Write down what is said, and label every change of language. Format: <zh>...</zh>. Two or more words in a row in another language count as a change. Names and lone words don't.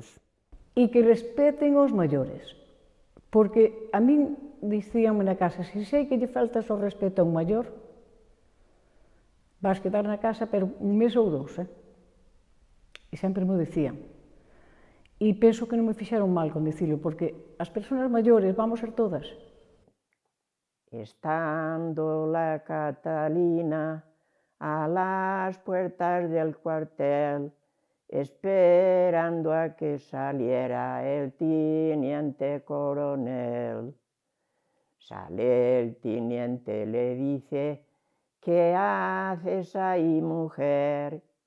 <gl>E que respeten os maiores. Porque a min dicíanme na casa, se sei que lle faltas o respeto a un maior, vas quedar na casa, pero un mes ou dous, E sempre me dicían. E penso que non me fixeron mal con dicilo, porque as persoas maiores vamos ser todas.</gl> <es>Estando la Catalina a las puertas del cuartel, esperando a que saliera el teniente coronel. Sale el teniente, le dice: ¿qué haces ahí, mujer?</es>